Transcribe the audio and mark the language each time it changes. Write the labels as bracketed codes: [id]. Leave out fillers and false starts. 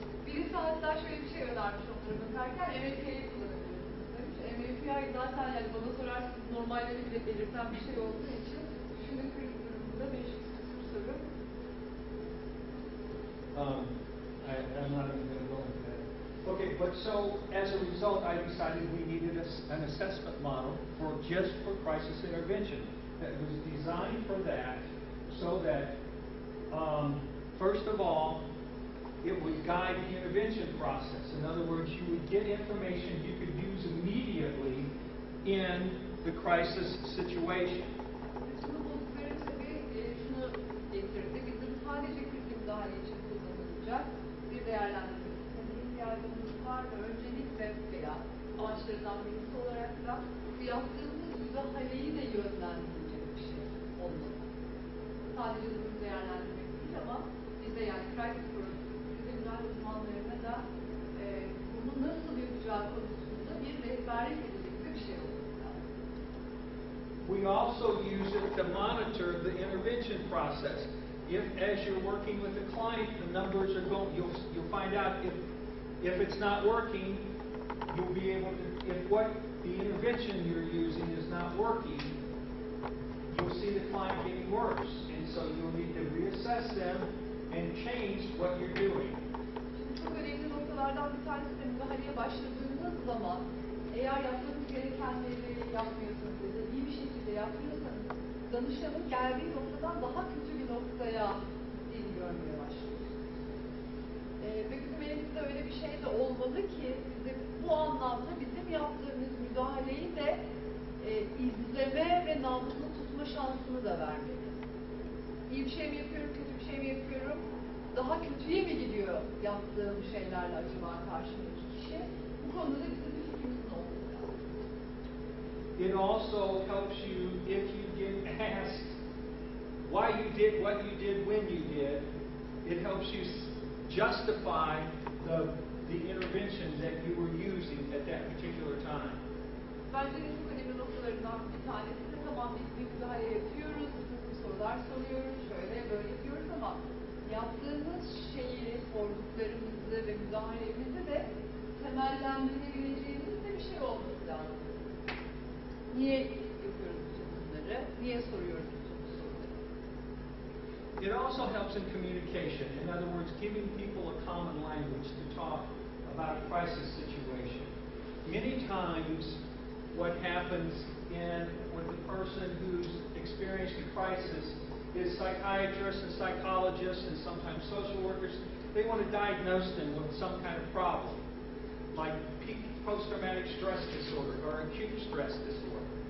[tr] Birisi hatta şöyle bir şey önermiş onlara bakarken MFP'yi kullanabilirsiniz demiş. MFP zaten yani bana sorarsınız normalleri bile belirten bir şey olduğu için düşünün kriz durumunda 500 soru. [en] I'm not even going to go into that. Okay, but so as a result, I decided we needed an assessment model just for crisis intervention that was designed for that, so that first of all, it would guide the intervention process. In other words, you would get information you could use immediately in the crisis situation. [tr] Şunu buldukları tabii şunu getirdi. Bizim sadece krize müdahale için kullanılacak bir değerlendirme sistemine ihtiyacımız var ve öncelikle veya amaçlarından birisi olarak da bu yaptığımız müdahaleyi de yönlendirecek bir şey olmalı. Sadece durum değerlendirmek değil ama bize yani krize müdahale uzmanlarına da bunu nasıl yapacağı konusunda bir rehberlik edilecek bir şey olmalı. [en] We also use it to monitor the intervention process. If, as you're working with the client, the numbers are going, you'll find out if it's not working, you'll be able to, if what the intervention you're using is not working, you'll see the client getting worse. And so you'll need to reassess them and change what you're doing. [tr] Çok önemli noktalardan bir tanesi de müdahaleye başladığınız zaman eğer yapmanız gerekenleri yapmıyorsanız ya da iyi bir şekilde yapmıyorsanız danışanın geldiği noktadan daha kötü bir noktaya gittiğini görmeye başlıyorsunuz. Ve bizim elimizde öyle bir şey de olmalı ki bize bu anlamda bizim yaptığımız müdahaleyi de izleme ve nabzını tutma şansını da vermeli. İyi bir şey mi yapıyorum, kötü bir şey mi yapıyorum? Daha kötüye mi gidiyor yaptığım şeylerle acaba karşımdaki kişi? Bu konuda bizim bir fikrimizin olması lazım. [en] It also helps you if you get asked why you did what you did when you did. It helps you justify the intervention that you were using at that particular time. [tr] Bence de çok önemli noktalarından bir tanesi de tamam biz bir müdahale yapıyoruz, bir sorular soruyoruz, şöyle böyle yapıyoruz ama yaptığımız şeyi, sorduklarımızı ve müdahalemizi de temellendirebileceğimiz de bir şey olması lazım. Niye yapıyoruz bütün bunları? Niye soruyoruz bütün bu soruları? [en] It also helps in communication. In other words, giving people a common language to talk about a crisis situation. Many times what happens with the person who's experienced a crisis is psychiatrists and psychologists and sometimes social workers, they want to diagnose them with some kind of problem, like post-traumatic stress disorder or acute stress disorder.